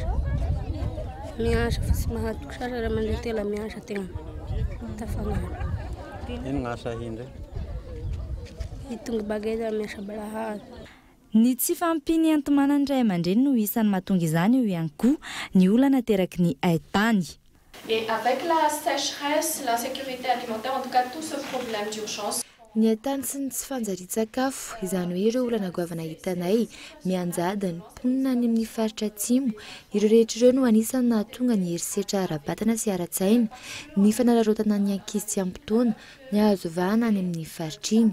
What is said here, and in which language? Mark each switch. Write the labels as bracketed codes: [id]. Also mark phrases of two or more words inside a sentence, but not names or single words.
[mg] Miasa fa tsy mahatoko sasa iray aman-dreny tela miasa tegna tafanaro. Ino gn'asa indray? Itonga bagay miasa balahazo. Ny tsy fampiny antomanany iray aman-dreny no isan'ny mahatonga izany eo ihany koa ny olana teraky ny haitany. [fr] Et avec la sécheresse, l'insécurité alimentaire, en tout cas tout ce problème d'urgence. [mg] Ny haitany sy ny tsy fanjarian-tsakafo izany hoe ireo olana goavana hitanay mianjada ny mponina any amin'ny faritra atsimo, ireo rehetra ireo no anisany nahatonga ny herisetra ara-batana sy ara-tsaina, ny fanararaotana ny ankizy tsy ampy taona, ny azo vahana any amin'ny faritriny.